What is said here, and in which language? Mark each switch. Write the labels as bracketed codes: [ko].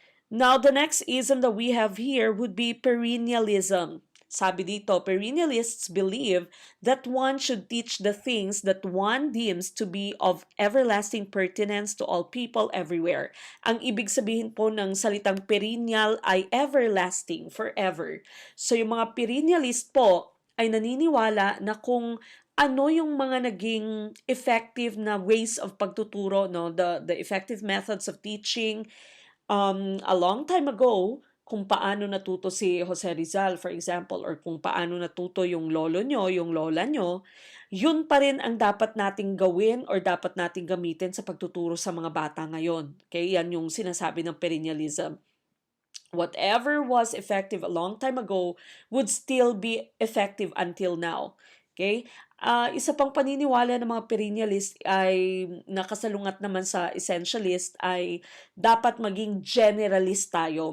[en] Now, the next ism that we have here would be perennialism. [tl] Sabi dito, [en] perennialists believe that one should teach the things that one deems to be of everlasting pertinence to all people everywhere. [tl] Ang ibig sabihin po ng salitang perennial ay everlasting, forever. So yung mga perennialist po ay naniniwala na kung ano yung mga naging effective na ways of pagtuturo, no? [en] The effective methods of teaching a long time ago, [tl] kung paano natuto si Jose Rizal, for example, or kung paano natuto yung lolo nyo, yung lola nyo, yun pa rin ang dapat nating gawin or dapat nating gamitin sa pagtuturo sa mga bata ngayon. Okay? Yan yung sinasabi ng perennialism. [en] Whatever was effective a long time ago would still be effective until now. Okay? [tl] Isa pang paniniwala ng mga perennialist ay nakasalungat naman sa essentialist ay dapat maging generalist tayo.